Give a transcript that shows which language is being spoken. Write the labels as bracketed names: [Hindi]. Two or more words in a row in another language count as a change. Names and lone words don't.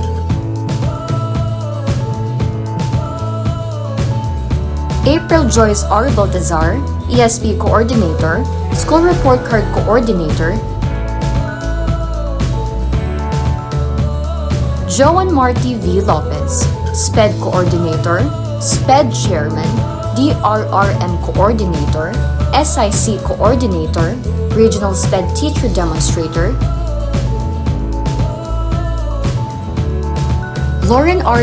[English] April Joyce R. Baltazar, ESP Coordinator, School Report Card Coordinator. Joan Marty V. Lopez, SPED Coordinator, SPED Chairman, DRRM Coordinator, SIC Coordinator, Regional SPED Teacher Demonstrator. Lauren R.